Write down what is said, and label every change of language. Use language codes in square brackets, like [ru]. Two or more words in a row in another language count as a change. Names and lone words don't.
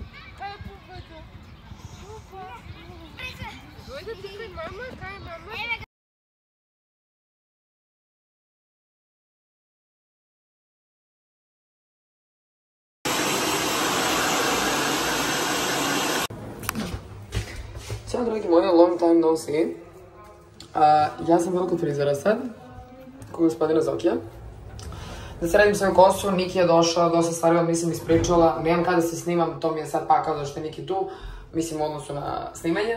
[hr] Pupa! Dojde ti kaj mama? Kaj je mama? [sr] Ćao dragi moji, [en] long time no see. [sr] Ja sam bila kod frizera sad, kod gospodina Zokija. Da se radim svoju kosu, Niki je došla, dosta stvari vam nisam ispričala, nemam kada se snimam, to mi je sad pakao da što je Niki tu, mislim u odnosu na snimanje.